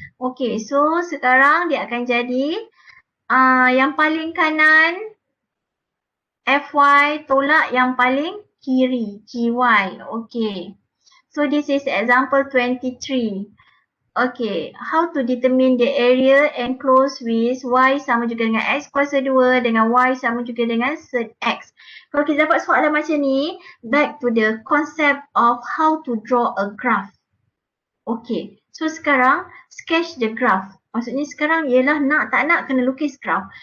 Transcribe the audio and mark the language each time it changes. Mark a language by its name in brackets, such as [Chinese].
[Malay] Okay, so sekarang dia akan jadi yang paling kanan fy tolak yang paling kiri gy. [English] Okay, so this is example 23. Okay, how to determine the area enclosed with [Malay] y sama juga dengan x kuasa 2 dengan y sama juga dengan sed x. Kalau kita dapat soalan macam ni, [English] back to the concept of how to draw a graph. Okay, so sekarang sketch the graph. [Malay] Maksudnya sekarang ialah nak tak nak kena lukis graph.